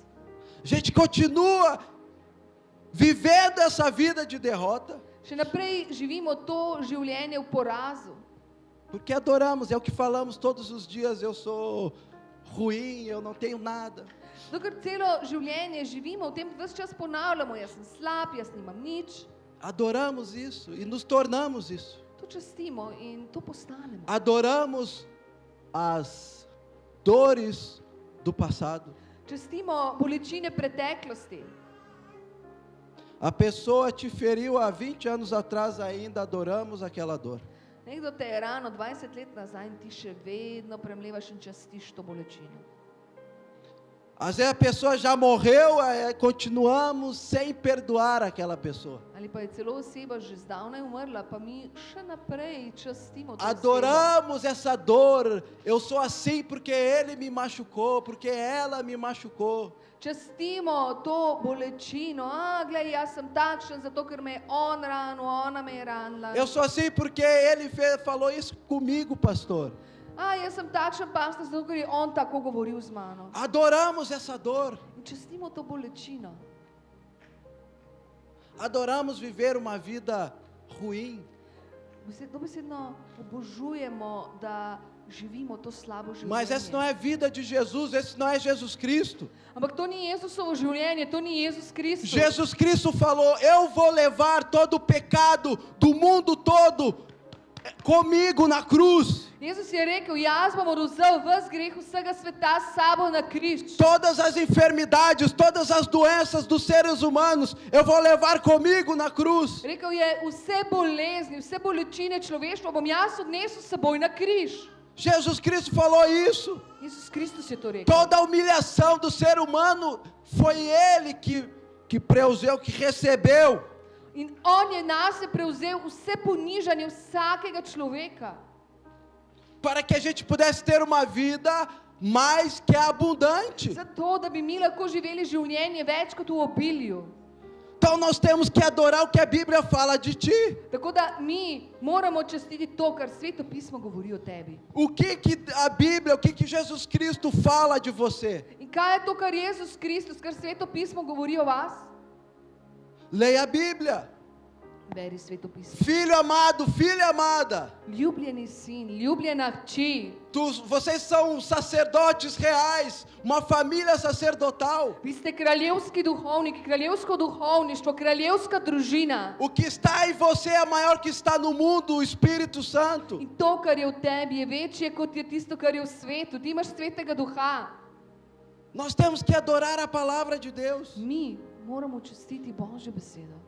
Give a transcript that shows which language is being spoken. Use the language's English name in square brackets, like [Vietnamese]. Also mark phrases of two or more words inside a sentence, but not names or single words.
[Portuguese] A gente continua vivendo essa vida de derrota, [Slovenian] Še naprej živimo to življenje v porazu. [Portuguese] porque adoramos, é o que falamos todos os dias, eu sou ruim, eu não tenho nada. [Slovenian] Dokler celo življenje živimo, v tem ves čas ponavljamo, jaz sem slab, jaz nimam nič. [Portuguese] Adoramos isso e nos tornamos isso. [Slovenian] To častimo in to postanemo. [Portuguese] Adoramos as dores do passado. [Slovenian] Častimo bolečine preteklosti. [Portuguese] A pessoa te feriu há 20 anos atrás, ainda adoramos aquela dor. [Slovenian] Nekdo te je rano 20 let nazaj in ti še vedno premlevaš in častiš to bolečino. [Portuguese] Às vezes a pessoa já morreu, continuamos sem perdoar aquela pessoa. [Slovenian] Ali pa je celo oseba že zdavnaj umrla, pa mi še naprej častimo to osebo. [Portuguese] Adoramos essa dor. Eu sou assim porque ele me machucou, porque ela me machucou. [Slovenian] Častimo to bolečino. Glej, jaz sem takšen, zato ker me je on ranil, ona me je ranila. [Portuguese] Eu sou assim porque ele falou isso comigo, pastor. [Slovenian] Jaz sem takšen pastor, zato ker je on tako govoril z mano. [Portuguese] Adoramos essa dor. [Slovenian] In častimo to bolečino. [Portuguese] Adoramos viver uma vida ruim. [Slovenian] Dobesedno obožujemo, da živimo to slabo življenje. [Portuguese] Mas essa não é vida de Jesus, esse não é Jesus Cristo. [Slovenian] Ampak to ni Jezusovo življenje, to ni Jezus Kristus. [Portuguese] Jesus Cristo falou: eu vou levar todo o pecado do mundo todo comigo na cruz. [Slovenian] Jezus je rekel, jaz bom vzel ves greh vsega sveta s sabo na križ. [Portuguese] Todas as enfermidades, todas as doenças dos seres humanos, eu vou levar comigo na cruz. [Slovenian] Rekel je, vse bolezni, vse bolečine človeštva bom jaz odnesel s seboj na križ. [Portuguese] Jesus Cristo falou isso. [Slovenian] Jezus Kristus je to rekel. [Portuguese] Toda a humilhação do ser humano foi ele que preuseu, que recebeu. [Slovenian] In on je nase prevzel vse ponižanje vsakega človeka. [Portuguese] Para que a gente pudesse ter uma vida mais que abundante. [Slovenian] Zato, da bi mi lahko živeli življenje več kot v obilju. [Portuguese] Então nós temos que adorar o que a Bíblia fala de ti. [Slovenian] Tako da mi moramo častiti to, kar Sveto pismo govori o tebi. [Portuguese] O que a Bíblia, o que Jesus Cristo fala de você? [Slovenian] In kaj je to, kar Jezus Kristus, kar Sveto pismo govori o vas? [Portuguese] Leia a Bíblia. [Slovenian] Beri Sveto pismo. [Portuguese] Filho amado, filha amada. [Slovenian] Ljubljeni sin, ljubljena hči. [Portuguese] Vocês são sacerdotes reais, uma família sacerdotal. [Slovenian] Vi ste kraljevski duhovniki, kraljevsko duhovništvo, kraljevska družina. [Portuguese] O que está em você é maior que está no mundo, o Espírito Santo. [Slovenian] In to, kar je v tebi, je večje, kot je tisto, kar je v svetu. Ti imaš svetega duha. [Portuguese] Nós temos que adorar a palavra de Deus. [Slovenian] Mi moramo častiti Božjo besedo.